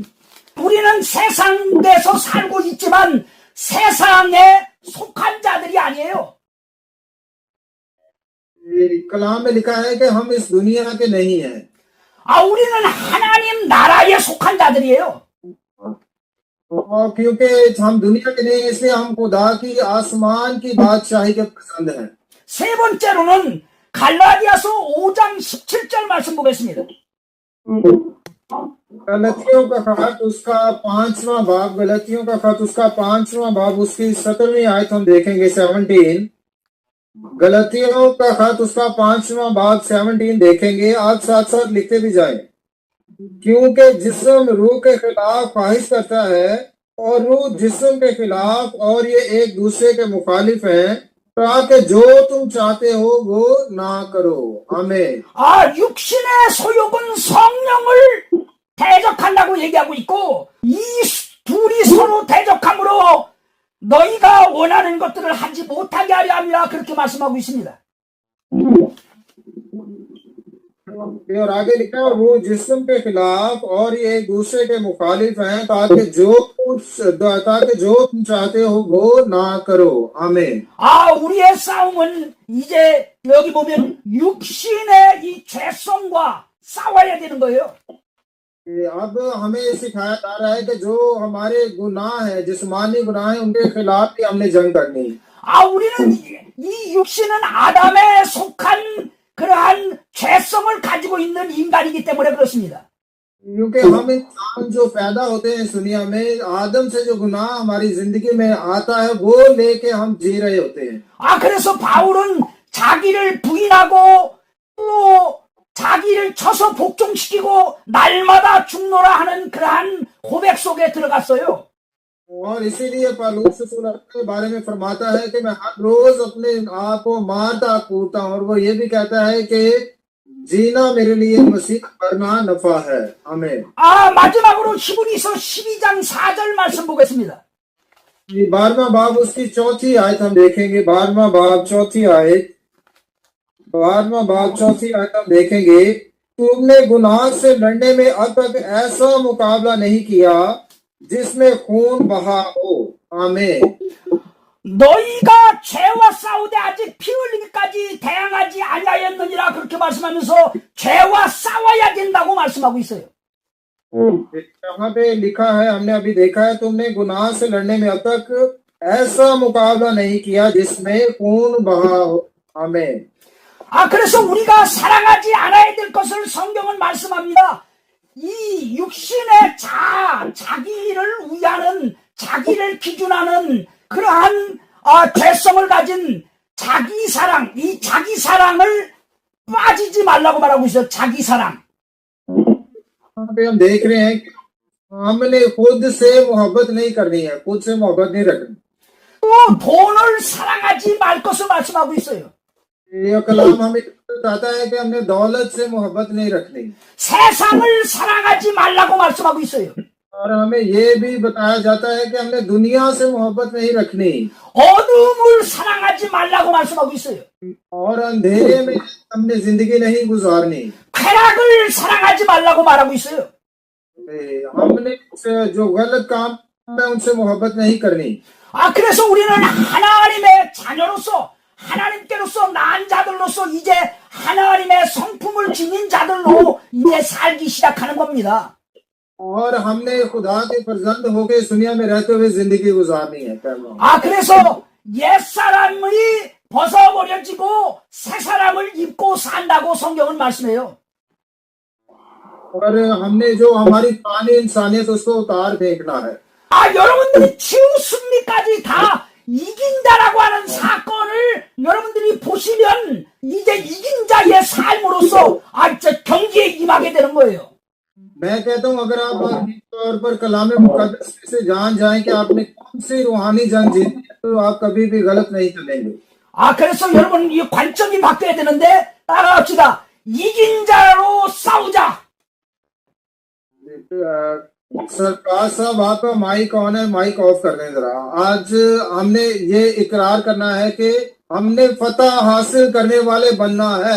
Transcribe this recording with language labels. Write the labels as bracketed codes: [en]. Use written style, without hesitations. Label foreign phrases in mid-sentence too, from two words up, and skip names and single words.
[ko] 우리는 세상에서 살고 있지만 세상에 속한 자들이 아니에요. [ur] کلام میں لکھا ہے کہ ہم اس دنیا کے نہیں ہیں. [ko] 우리는 하나님 나라에 속한 자들이에요. [ur] اور کیونکہ ہم دنیا کے نہیں، اس لیے ہم خدا کی آسمان کی بادشاہی کے پسند ہیں. [ko] 세 번째로는 갈라디아서 5장 17절 말씀 보겠습니다. [ur] گلتیوں کا خط اس کا 5واں باب، گلتیوں کا خط اس کا 5واں باب اس کی 17ویں آیت ہم دیکھیں گے. 17 گلتیوں کا خط اس کا 5واں باب 17 دیکھیں گے. آپ ساتھ ساتھ لکھتے بھی جائیں. کیونکہ جسم روح کے خلاف خواہش کرتا ہے اور روح جسم کے خلاف، اور یہ ایک دوسرے کے مخالف ہیں، تاکہ جو تم چاہتے ہو وہ نہ کرو. آمین. [ko] 육신의 소욕은 성령을 대적한다고 얘기하고 있고, 이 둘이 서로 대적함으로 너희가 원하는 것들을 하지 못하게 하려 함이라 그렇게 말씀하고 있습니다. [ur] اور آگے لکھا ہے وہ جسم کے خلاف اور یہ ایک دوسرے کے مخالف ہیں تاکہ جو تم چاہتے ہو وہ نہ کرو آمین. [ko] 우리의 싸움은 이제 여기 보면 육신의 이 죄성과 싸워야 되는 거예요. [ur] اب ہمیں سکھایا جا رہا ہے کہ جو ہمارے گناہ ہے جسمانی گناہ ہے ان کے خلاف بھی ہم نے جنگ کرنی ہے. [ko] 우리는 이 육신은 아담에 속한 그러한 죄성을 가지고 있는 인간이기 때문에 그렇습니다. [ur] کیونکہ ہم انسان جو پیدا ہوتے ہیں اس دنیا میں آدم سے جو گناہ ہماری زندگی میں آتا ہے وہ لیکے ہم جی رہے ہوتے ہیں. [ko] 그래서 바울은 자기를 부인하고 또 자기를 쳐서 복종시키고 날마다 죽노라 하는 그러한 고백 속에 들어갔어요. [ur] اور اسی لیے پولس کے بارے میں فرماتا ہے کہ میں ہر روز اپنے آپ کو مارتا کودتا ہوں اور وہ یہ بھی کہتا ہے کہ جینا میرے لیے مسیح مرنا نفع ہے آمین. [ko] 마지막으로 히브리서 12장 4절 말씀 보겠습니다. [ur] 12واں باب اس کی چوتھی آیت ہم دیکھیں گے. 12واں باب چوتھی آیت ہم دیکھیں گے. تم نے گناہ سے لڑنے میں اب تک ایسا مقابلہ نہیں کیا جس میں خون بہا ہو آمین. [ko] 너희가 죄와 싸우되 아직 피 흘리기까지 대항하지 아니하였느니라 그렇게 말씀하면서 죄와 싸워야 된다고 말씀하고 있어요. [ur] یہاں پہ لکھا ہے ہم نے ابھی دیکھا ہے تم نے گناہ سے لڑنے میں اب تک ایسا مقابلہ نہیں کیا جس میں خون بہا ہو آمین. [ko] 그래서 우리가 사랑하지 않아야 될 것을 성경은 말씀합니다. 이 육신의 자기를 위하는 자기를 기준하는 그러한 죄성을 가진 자기 사랑, 이 자기 사랑을 빠지지 말라고 말하고 있어요. 자기 사랑. [ur] یہاں پہ ہم دیکھ رہے ہیں کہ ہم نے خود سے محبت نہیں کرنی ہے، خود سے محبت نہیں رکھنی. [ko] 또 돈을 사랑하지 말 것을 말씀하고 있어요. [ur] یہ کلام ہمیں بتاتا ہے کہ ہم نے دولت سے محبت نہیں رکھنی. [ko] 세상을 사랑하지 말라고 말씀하고 있어요. [ur] اور ہمیں یہ بھی بتایا جاتا ہے کہ ہم نے دنیا سے محبت نہیں رکھنی. [ko] 어둠을 사랑하지 말라고 말씀하고 있어요. [ur] اور اندھیرے میں ہم نے زندگی نہیں گزارنی. [ko] 쾌락을 사랑하지 말라고 말하고 있어요. [ur] ہم نے جو غلط کام ہے ان سے محبت نہیں کرنی. [ko] 그래서 우리는 하나님의 자녀로서 하나님께로서 난 자들로서 이제 하나님의 성품을 지닌 자들로 이제 살기 시작하는 겁니다. [ur] اور ہم نے خدا کے فرزند ہوکے اس دنیا میں رہتے ہوئے زندگی گزارنی ہے. [ko] 그래서 옛 사람이 벗어버려지고 새 사람을 입고 산다고 성경은 말씀해요. [ur] اور ہم نے جو ہماری پرانی انسانیت اس کو اتار پھینکنا ہے. [ko] 여러분들이 치유 승리까지 다 이긴 자라고 하는 사건을 여러분들이 보시면 이제 이긴 자의 삶으로서 경기에 임하게 되는 거예요. [ur] میں کہتا ہوں اگر آپ طور پر کلام مقدس سے جان جائیں کہ آپ نے کون سی روحانی جنگ جیتی ہے تو آپ کبھی بھی غلط نہیں چلیں گے. [ko] 그래서 여러분 이 관점이 바뀌어야 되는데 따라합시다. 이긴 자로 싸우자. [ur] سرکار صاحب آپ کا [en] mic on [ur] ہے, [en] mic off [ur] کر دیں ذرا. آج ہم نے یہ اقرار کرنا ہے کہ ہم نے فتح حاصل کرنے والے بننا ہے.